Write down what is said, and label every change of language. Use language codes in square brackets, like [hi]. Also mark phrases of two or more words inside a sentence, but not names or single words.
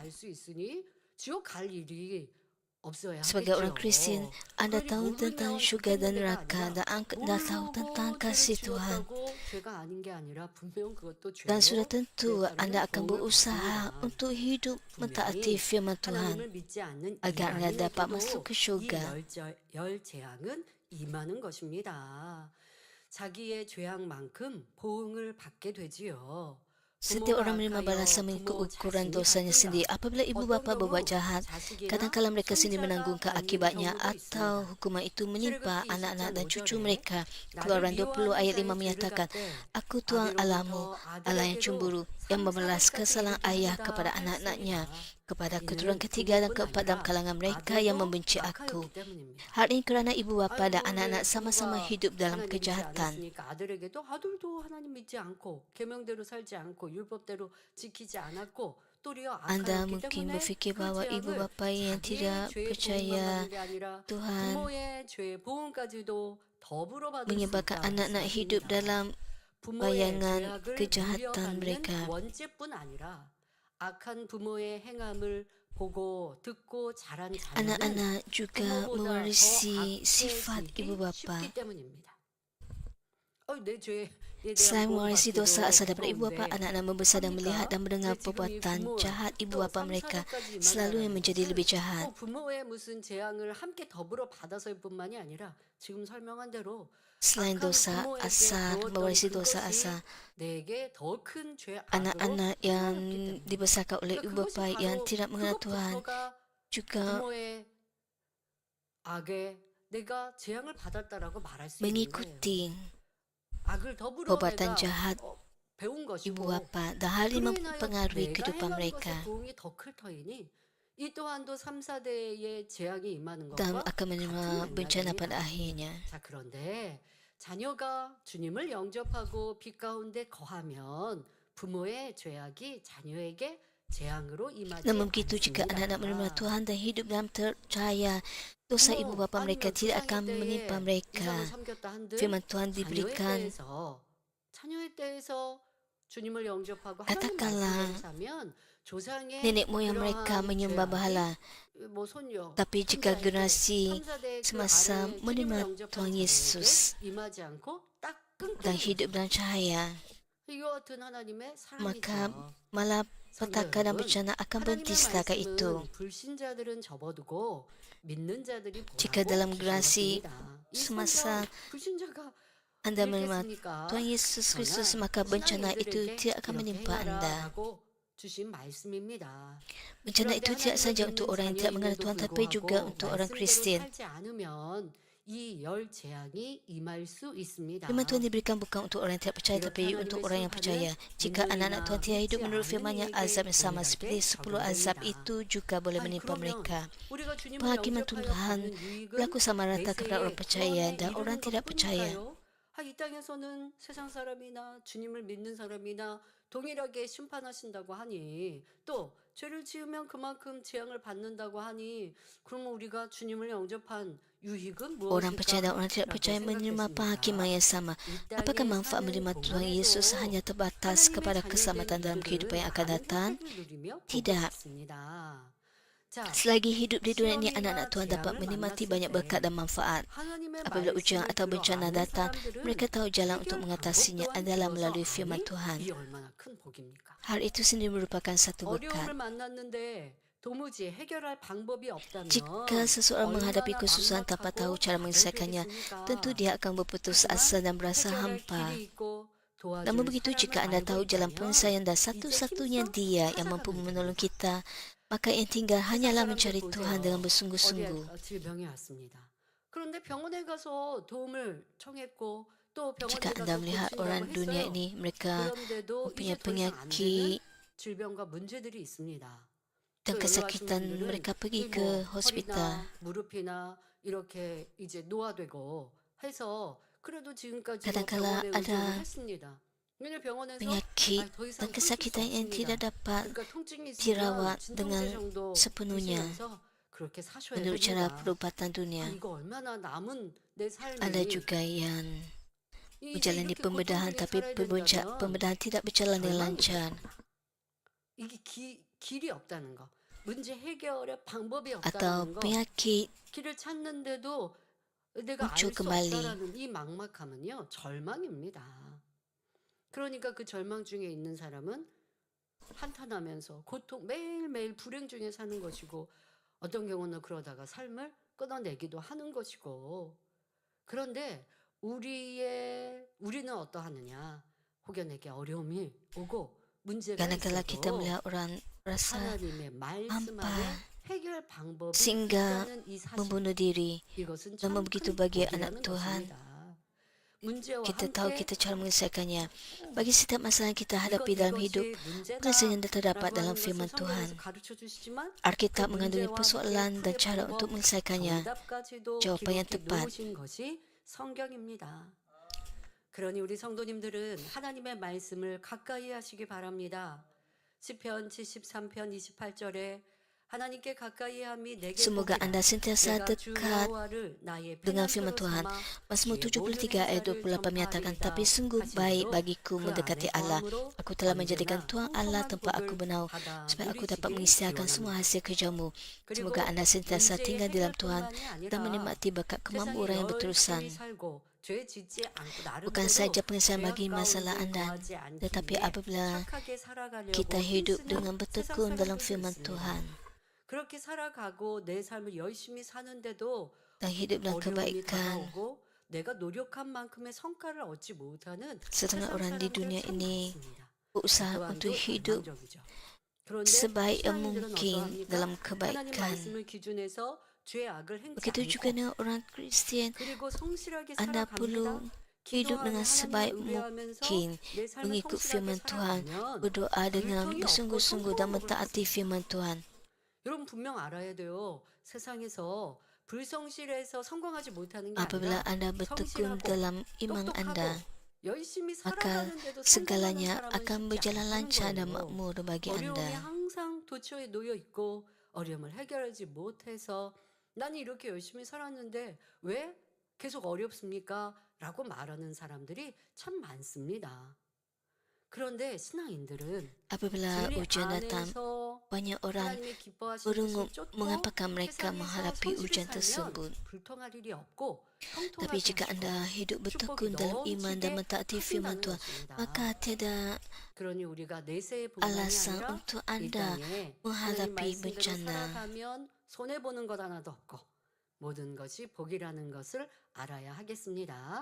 [ms] Sebagai orang Kristian, anda tahu tentang syurga dan neraka, dan anda tahu tentang kasih Tuhan. Dan sudah tentu anda akan berusaha untuk hidup mentaati firman Tuhan agar anda dapat masuk ke syurga. [ko] 임하는 것입니다. 자기의 죄악만큼 보응을 받게 되지요. [ms] Setiap [ko] 부모가 [ms] orang menerima [ko] 악하여 [ms] balasan mengikut [ko] 부모 [ms] ukuran [ko] 자신이 [ms] dosanya sendiri. [ko] 받으라. [ms] Apabila ibu [ko] 어떤 [ms] bapa berbuat [ko] 경우 [ms] jahat, [ko] 자식이나 [ms] kadangkala mereka sendiri [ko] 손자가 [ms] menanggung [ko] 받는 [ms] akibatnya [ko] 경우도 [ms] atau [ko] 있습니다. [ms] hukuman itu menimpa [ko] 출애굽기 [ms] anak-anak dan [ko] 20장 [ms] cucu [ko] 5절에 [ms] mereka. [ko] 나를 [ms] Keluaran 20 [ko] 미워하는 [ms] ayat 5 [ko] 자의 죄를 [ms] menyatakan, [ko] 갚되 [ms] Aku Tuhan Allahmu, [ko] 아비로부터 [ms] Allah yang [ko] 아들에게로 [ms] cemburu, yang [ko] 3, [ms] membalas [ko] 4대까지 [ms] kesalahan [ko] 이르게 [ms] ayah [ko] 한다 [ms] kepada anak-anaknya, [ko] 했습니다. [ms] kepada keturunan [ko] 이는 [ms] ketiga dan [ko] 부모뿐 [ms] keempat dalam [ko] 아니라 [ms] kalangan mereka yang [ko] 아들도 [ms] membenci aku. [ko] 악하였기 때문입니다. [ms] Hal ini kerana ibu bapa dan [ko] 아이고 왜 [ms] anak-anak sama-sama [ko] 부모가 [ms] hidup dalam [ko] 하나님 믿지 [ms] kejahatan. [ko] 않았으니까 아들에게도 아들도 하나님 믿지 않고 계명대로 살지 않고 율법대로 지키지 않았고 도리어 [ms] Anda [ko] 악하였기 [ms] mungkin [ko] 때문에 [ms] berfikir [ko] 그 [ms] bahawa ibu [ko] 재앙을 [ms] bapa yang [ko] 자기의 [ms] tidak [ko] 죄의 보응만 [ms] percaya [ko] 받는 게 아니라 [ms] Tuhan [ko] 부모의 죄의 보응까지도 더불어 받을 수 [ms] menyebabkan [ko] 있다 [ms] anak-anak hidup [ko] 말씀하십니다. [ms] dalam [ko] 부모의 [ms] bayangan [ko] 죄악을 [ms] kejahatan [ko] 물려받는 [ms] mereka. [ko] 원죄뿐 아니라 악한 부모의 행함을 보고 듣고 자란 자녀는 [ms] Anak-anak juga [ko] 부모보다 더 [ms] mewarisi sifat ibu [ko] 악해지기 [ms] bapa. [ko] 쉽기 때문입니다. 내 죄에 대한 [ms] Selain mewarisi [ko] 보응받기도 [ms] dosa asal daripada ibu bapa, [ko] 무서운데 [ms] anak-anak membesar dan melihat dan mendengar [ko] 왜 지금 이 [ms] perbuatan [ko] 부모 [ms] jahat ibu [ko] 또 [ms] bapa [ko] 3, [ms] mereka [ko] 4대까지 [ms] selalu yang [ko] 임하다라는 [ms] menjadi [ko] 것은 [ms] lebih jahat. [ko] 부모의 무슨 재앙을 함께 더불어 받아서일 뿐만이 아니라 지금 설명한 대로 [ms] Selain [ko] 악한 [ms] dosa [ko] 부모에게 [ms] asal, [ko] 배웠던 [ms] mewarisi dosa [ko] 그것이 [ms] asal, [ko] 내게 더 큰 죄악으로 [ms] anak-anak yang [ko] 행하였기 때문에 [ms] dibesarkan oleh ibu [ko] 그것이 [ms] bapa yang [ko] 바로 [ms] tidak mengenal Tuhan [ko] 그것부터가 [ms] juga [ko] 부모의 악에 내가 재앙을 받았다라고 말할 수 있는 거예요. [ms] mengikuti [ko] 악을 더불어 [ms] perbuatan [ko] 내가 [ms] jahat [ko] 배운 [ms] ibu [ko] 것이고 [ms] bapa dan hal ini [ko] 그로 인하여 [ms] mempengaruhi [ko] 내가 [ms] kehidupan [ko] 행하는 [ms] mereka [ko] 것의 보응이 더 클 터이니 이 또한도 3, 4대의 재앙이 임하는 [ms] dan [ko] 것과 [ms] akan menerima [ko] 같은 [ms] bencana pada [ko] 맥락입니다. [ms] akhirnya. [ko] 자, 그런데 자녀가 주님을 영접하고 빛 가운데 거하면 부모의 죄악이 자녀에게 재앙으로 임하지 [ms] Namun begitu jika anak-anak menerima [ko] 않습니다. [ms] Tuhan dan hidup dalam percaya, dosa ibu bapa mereka [ko] 아니면 [ms] tidak akan [ko] 조상의 [ms] menimpa [ko] 때에 [ms] mereka. [ko] 이상을 섬겼다 한들 [ms] Firman Tuhan [ko] 자녀의 [ms] diberikan, [ko] 때에서 주님을 영접하고 하나님 [ms] katakanlah [ko] 말씀대로 사면 조상의 [ms] nenek moyang mereka [ko] 그러한 [ms] menyembah [ko] 죄악이 [ms] berhala. [ko] 뭐 손녀 [ms] Tapi jika [ko] 3, 4의 때, [ms] generasi [ko] 3, 4대 그 [ms] semasa [ko] 아래에 주님을 [ms] menerima [ko] 영접한 [ms] Tuhan [ko] 자녀에게 [ms] Yesus [ko] 임하지 않고 딱 [ms] dan [ko] 끊기는 [ms] hidup dalam cahaya, [ko] 이와 같은 하나님의 [ms] maka [ko] 사랑이죠. [ms] malah [ko] 성도 [ms] petaka dan [ko] 여러분, [ms] bencana akan [ko] 하나님의 [ms] berhenti setakat itu. [ko] 말씀은 불신자들은 접어두고 믿는 자들이 [ms] Jika [ko] 보라고 [ms] dalam [ko] 주신 [ms] generasi [ko] 것입니다. 이 [ms] semasa [ko] 성경 불신자가 [ms] Anda menerima [ko] 읽겠습니까? [ms] Tuhan Yesus Kristus, [ko] 그러나 [ms] maka bencana itu [ko] 신앙인들에게 [ms] tidak akan [ko] 이렇게 [ms] menimpa Anda. [ko] 행하라라고 주신 말씀입니다. [ms] Bencana [ko] 그런데 [ms] itu tidak [ko] 하나님을 [ms] saja [ko] 믿는 [ms] untuk orang yang tidak mengenal [ko] 자녀임에도 [ms] Tuhan, tapi juga [ko] 불구하고 [ms] untuk orang [ko] 말씀대로 [ms] Kristian. [ko] 살지 않으면 이 열 재앙이 임할 수 있습니다. [ms] Firman Tuhan diberikan bukan untuk orang yang tidak percaya, [ko] 이렇게 [ms] tapi untuk [ko] 하나님의 [ms] orang yang percaya. [ko] 심판은 [ms] Jika anak-anak Tuhan [ko] 믿는 [ms] tidak hidup [ko] 이나 [ms] menurut [ko] 믿지 [ms] firman-Nya, [ko] 않는 [ms] azab yang sama [ko] 이에게 [ms] seperti 10 azab [ko] 적용됩니다. [ms] itu juga boleh [ko] 아니, [ms] menimpa [ko] 그러면 [ms] mereka. [ko] 우리가 주님을 [ms] Penghakiman [ko] 영접하여 [ms] Tuhan [ko] 받는 유익은 [ms] berlaku sama rata kepada orang [ko] 메시아의 [ms] percaya [ko] 구원에 [ms] dan orang [ko] 이르는 [ms] tidak percaya. [ko] 것뿐일까요? 이 땅에서는 세상 사람이나 주님을 믿는 사람이나 동일하게 심판하신다고 하니 또 죄를 지으면 그만큼 재앙을 받는다고 하니 그러면 우리가 주님을 영접한 유익은 [ms] Orang percaya dan [ko] 무엇일까? [ms] orang tidak [ko] 라고 [ms] percaya menerima penghakiman [ko] 생각했습니다. [ms] yang sama. [ko] 이 [ms] Apakah [ko] 땅에 [ms] manfaat [ko] 사는 [ms] menerima Tuhan [ko] 동안에도 [ms] Yesus hanya terbatas [ko] 하나님의 [ms] kepada [ko] 자녀된 [ms] keselamatan dalam kehidupan [ko] 우리들은 [ms] yang akan [ko] 많은 [ms] datang? [ko] 혜택을 누리며 복을 [ms] Tidak. [ko] 받습니다. 자, [ms] Selagi hidup di dunia ini, [ko] 시험이나 [ms] anak-anak Tuhan dapat [ko] 재앙을 [ms] menikmati [ko] 만났을 [ms] banyak berkat [ko] 때 [ms] dan manfaat. [ko] 하나님의 [ms] Apabila ujian [ko] 말씀을 [ms] atau [ko] 들어 [ms] bencana [ko] 아는 [ms] datang, [ko] 사람들은 [ms] mereka tahu jalan untuk [ko] 해결 방법 [ms] mengatasinya [ko] 또한 [ms] adalah [ko] 들어서 [ms] melalui firman [ko] 아니, [ms] Tuhan. [ko] 이 얼마나 큰 복입니까? [ms] Hal itu sendiri merupakan satu berkat. [ko] 어려움을 만났는데 도무지 해결할 방법이 없다면 [ms] Jika seseorang menghadapi [ko] 얼마나 [ms] kesusahan tanpa tahu [ko] 막막하고 [ms] cara menyelesaikannya, [ko] 답답했겠습니까? [ms] tentu dia akan berputus asa dan berasa [ko] 해결할 [ms] hampa. [ko] 길이 있고 도와줄 [ms] Namun begitu, [ko] 사람을 [ms] jika Anda [ko] 알고 [ms] tahu jalan [ko] 있다면 [ms] penyelesaian dan [ko] 이제 [ms] satu-satunya [ko] 힘써 [ms] Dia yang mampu [ko] 찾아가면 [ms] menolong [ko] 됩니다. [ms] kita, maka yang tinggal [ko] 세상 [ms] hanyalah [ko] 사람들 [ms] mencari Tuhan dengan [ko] 보세요. 어디에 [ms] bersungguh-sungguh. [ko] 질병이 왔습니다. 그런데 병원에 가서 도움을 청했고 또 병원에 [ms] Jika [ko] 가서 [ms] Anda melihat [ko] 고친다고 [ms] orang dunia [ko] 했어요. [ms] ini, mereka [ko] 그런데도 [ms] mempunyai [ko] 이제 더 이상 안 되는 [ms] penyakit [ko] 질병과 문제들이 있습니다. [ms] dan [ko] 또 연로하신 [ms] kesakitan, [ko] 분들은 [ms] mereka pergi [ko] 이 [ms] ke [ko] 뭐 [ms] hospital. [ko] 허리나 무릎이나 이렇게 이제 노화되고 해서 그래도 지금까지 뭐 [ms] Kadangkala [ko] 병원에 [ms] ada [ko] 의존을 했습니다. 왜냐 병원에서 [ms] penyakit [ko] 더 이상 [ms] dan [ko] 끊길 수 [ms] kesakitan yang [ko] 없습니다. [ms] tidak dapat [ko] 그러니까 통증이 있으면 [ms] dirawat [ko] 진통제 [ms] dengan [ko] 정도 [ms] sepenuhnya [ko] 드시면서 그렇게 사셔야 [ms] menurut cara [ko] 됩니다. [ms] perubatan dunia. [ko] 이거 얼마나 남은 내 삶이 [ms] Ada juga yang [ko] 이제 [ms] menjalani [ko] 이렇게 [ms] pembedahan, [ko] 고통 중에 [ms] tapi [ko] 살아야 된다면 [ms] pembedahan tidak berjalan dengan [ko] 절망이 [ms] lancar. [ko] 이게 길이 없다는 거. 문제 해결의 방법이 [ms] Atau [ko] 없다는 거. [ms] penyakit [ko] 길을 찾는데도 내가 알 [ms] muncul [ko] 수 [ms] kembali. [ko] 없다라는 이 막막함은요 절망입니다. 그러니까 그 절망 중에 있는 사람은 한탄하면서 고통 매일매일 불행 중에 사는 것이고 어떤 경우는 그러다가 삶을 끊어내기도 하는 것이고 그런데 우리는 어떠하느냐? 혹여내게 어려움이 오고 문제가 [ms] Kadang-kala kita [ko] 있어도 [ms] melihat orang rasa [ko] 하나님의 말씀 [ms] hampa [ko] 안에 해결 방법이 [ms] sehingga [ko] 있다는 이 사실, [ms] membunuh diri. [ko] 이것은 [ms] Namun [ko] 참 [ms] begitu [ko] 큰 [ms] bagi anak [ko] 복이라는 [ms] Tuhan, [ko] 것입니다. 문제와 [ms] kita tahu [ko] 함께 [ms] kita cara menyelesaikannya. Bagi setiap masalah yang kita hadapi dalam hidup, [ko] 이것이 [ms] penyelesaian [ko] 문제다라고 [ms] terdapat dalam [ko] 하는 것을 [ms] firman Tuhan. [ko] 성경에서 가르쳐 주시지만 그 [ms] Alkitab mengandungi [ko] 문제와 [ms] persoalan [ko] 함께 [ms] dan [ko] 풀의 [ms] cara [ko] 방법, [ms] untuk menyelesaikannya, [ko] 정답까지도 [ms] jawapan yang [ko] 기록해 [ms] tepat. [ko] 놓으신 것이 성경입니다. 그러니 우리 성도님들은 하나님의 말씀을 가까이 하시기 바랍니다. 시편 73편 28절에 하나님께 가까이 함이 내게 [ms] Semoga [ko] 복이라. [ms] anda sentiasa [ko] 내가 주 [ms] dekat [ko] 여호와를 나의 [ms] dengan firman [ko] 피난처로 [ms] Tuhan. [ko] 삼아 [ms] Mazmur [ko] 주의 모든 [ms] 73 ayat [ko] 행사를 [ms] 28 menyatakan, [ko] 전파하리이다 [ms] tapi sungguh baik [ko] 하심으로 [ms] bagiku [ko] 그 [ms] mendekati [ko] 안에 [ms] Allah. [ko] 거함으로 [ms] Aku telah menjadikan [ko] 언제나 [ms] Tuhan Allah [ko] 풍성한 [ms] tempat aku [ko] 복을 [ms] bernaung, [ko] 받아 [ms] supaya aku dapat [ko] 누리시길 [ms] mengisytiharkan semua [ko] 기원합니다. [ms] hasil kerjamu. [ko] 그리고 [ms] Semoga anda sentiasa [ko] 문제의 [ms] tinggal di dalam Tuhan [ko] 해결뿐만이 [ms] dan [ko] 아니라 [ms] menikmati berkat [ko] 세상에 [ms] kemakmuran yang berterusan. [ko] 열심히 살고 죄 짓지 않고 [ms] Bukan [ko] 나름대로 [ms] saja penyelesaian [ko] 죄악 [ms] bagi masalah [ko] 가운데 [ms] anda, [ko] 거하지 않기 [ms] tetapi [ko] 위해 [ms] apabila [ko] 착하게 살아가려고 [ms] kita hidup [ko] 힘쓰는 [ms] dengan [ko] 세상 [ms] bertekun dalam [ko] 사람들도 [ms] firman [ko] 있습니다. [ms] Tuhan [ko] 그렇게 살아가고 내 삶을 열심히 사는데도 [ms] dan hidup dalam [ko] 어려움이 [ms] kebaikan. [ko] 다가오고 내가 노력한 만큼의 성과를 얻지 못하는 [ms] Setengah [ko] 세상 [ms] orang di [ko] 사람들 [ms] dunia [ko] 참 [ms] ini [ko] 많습니다. [ms] berusaha [ko] 또한 [ms] untuk [ko] 또 [ms] hidup [ko] 절망적이죠. 그런데 [ms] sebaik yang [ko] 신앙인들은 [ms] mungkin [ko] 어떠합니까? [ms] dalam [ko] 하나님 [ms] kebaikan. [ko] 말씀을 기준해서 죄악을 행치 [ms] Begitu juga [ko] 않고 [ms] dengan orang Kristian, [ko] 그리고 성실하게 [ms] anda [ko] 살아갑니다. [ms] perlu hidup [ko] 기도하며 [ms] dengan [ko] 하나님을 [ms] sebaik [ko] 의뢰하면서 [ms] mungkin, [ko] 내 삶을 [ms] mengikut [ko] 성실하게 [ms] firman Tuhan, [ko] 살아가면 [ms] berdoa dengan [ko] 불평이 없고 [ms] bersungguh-sungguh dan [ko] 성공복을 [ms] mentaati [ko] 받습니다. [ms] firman Tuhan. [ko] 여러분 분명 알아야 돼요. 세상에서 불성실해서 성공하지 못하는 게 [ms] Apabila [ko] 아니라 [ms] anda bertekun [ko] 성실하고 [ms] dalam iman [ko] 똑똑하고 [ms] anda, [ko] 열심히 [ms] maka [ko] 살아가는데도 성공하는 [ms] segalanya [ko] 사람은 [ms] akan [ko] 쉽지 [ms] berjalan [ko] 않다는 [ms] lancar dan [ko] 거예요. [ms] makmur bagi [ko] 어려움이 [ms] anda. [ko] 항상 도처에 놓여 있고 어려움을 해결하지 못해서 나는 이렇게 열심히 살았는데 왜 계속 어렵습니까? 라고 말하는 사람들이 참 많습니다. 그런데 신앙인들은 [ms] Apabila [ko] 진리 [ms] ujian datang, [ko] 안에서 [ms] banyak orang [ko] 하나님의 기뻐하시는 [ms] berungut [ko] 뜻을 쫓고 [ms] mengapakah mereka [ko] 세상에서 [ms] menghadapi [ko] 성실히 [ms] ujian [ko] 살면 [ms] tersebut. [ko] 불통할 일이 없고 [ms] Tapi [ko] 형통하게 [ms] jika [ko] 하시고 [ms] anda hidup [ko] 축복이 [ms] bertekun dalam iman dan [ko] 넘치게 [ms] mentaati firman [ko] 하신다는 [ms] Tuhan, [ko] 것입니다. [ms] maka tiada [ko] 그러니 우리가 내세의 분만이 [ms] alasan [ko] 아니라 [ms] untuk [ko] 이 [ms] anda [ko] 땅에 하나님 [ms] menghadapi [ko] 말씀대로 [ms] bencana. [ko] 살아가면 손해보는 것 하나도 없고 모든 것이 복이라는 것을 알아야 하겠습니다.